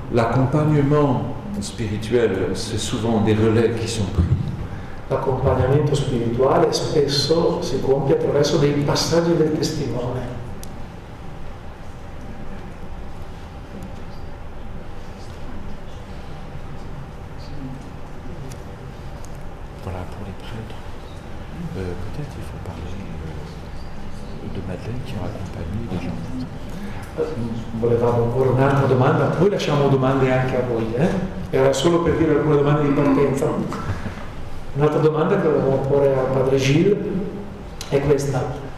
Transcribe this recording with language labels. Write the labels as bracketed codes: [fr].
[fr] L'accompagnement spirituel, c'est souvent des relais qui sont pris. [it] L'accompagnamento spirituale spesso si compie attraverso dei passaggi del testimone. [fr] Voilà, pour les prêtres, peut-être il faut parler de Madeleine qui a accompagné les gens. [it] Volevamo porre un'altra domanda, poi lasciamo domande anche a voi. Era solo per dire alcune domande di partenza. Un'altra domanda che volevamo porre al padre Gilles è questa.